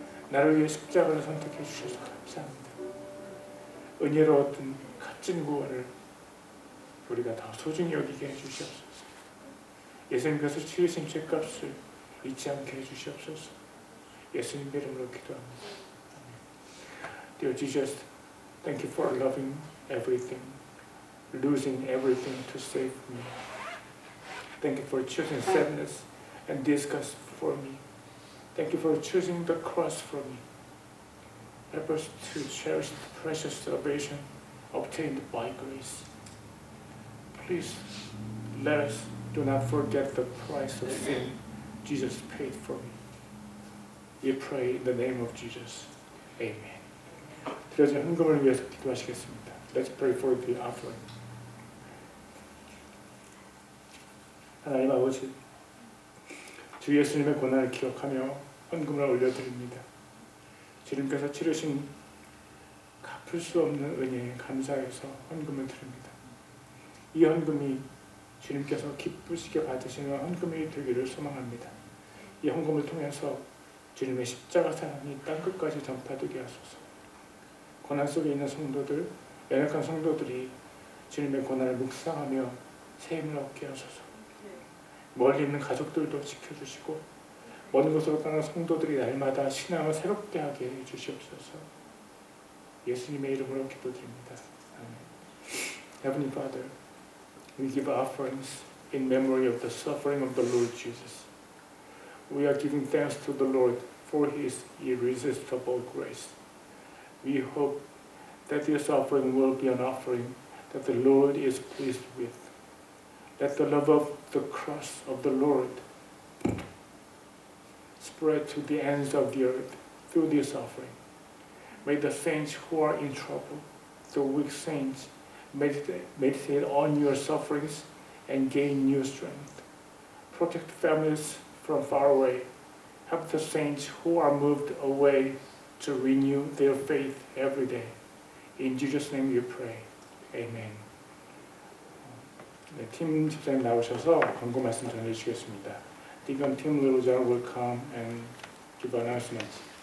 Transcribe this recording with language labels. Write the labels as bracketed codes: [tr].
[ko] 나를 위해 십자가를 선택해 주셔서 감사합니다. 은혜로웠던 값진 구원을 우리가 더 소중히 여기게 해주시옵소서. 예수님께서 치르신 죄값을 잊지 않게 해주시옵소서. 예수님 이름으로 기도합니다. [en] Dear Jesus, thank you for loving everything, losing everything to save me. Thank you for choosing sadness and disgust for me. Thank you for choosing the cross for me. Help us to cherish the precious salvation obtained by grace. Please let us do not forget the price of sin Jesus paid for me. We pray in the name of Jesus. Amen. [ko] 드려진 헌금을 위해서 기도하시겠습니다. [en] Let's pray for the offering. [ko] 하나님 아버지, 주 예수님의 고난을 기억하며 헌금을 올려드립니다. 주님께서 치르신 갚을 수 없는 은혜에 감사해서 헌금을 드립니다. 이 헌금이 주님께서 기쁘시게 받으시는 헌금이 되기를 소망합니다. 이 헌금을 통해서 주님의 십자가 사랑이 땅끝까지 전파되게 하소서. 고난 속에 있는 성도들, 연약한 성도들이 주님의 고난을 묵상하며 새 힘을 얻게 하소서. 멀리 있는 가족들도 지켜주시고 먼 곳으로 떠난 성도들이 날마다 신앙을 새롭게 하게 해주시옵소서. 예수님의 이름으로 기도드립니다. 아멘. [en] Heavenly Father, we give offerings in memory of the suffering of the Lord Jesus. We are giving thanks to the Lord for His irresistible grace. We hope that this offering will be an offering that the Lord is pleased with. Let the love of the cross of the Lord spread to the ends of the earth through this offering. May the saints who are in trouble, the weak saints, meditate on your sufferings and gain new strength. Protect families from far away. Help the saints who are moved away to renew their faith every day. In Jesus' name we pray. Amen. [ko] 네, 팀 집사님 나오셔서 광고 말씀 전해주시겠습니다. [en] Deacon Tim Littlejohn will come and give announcements.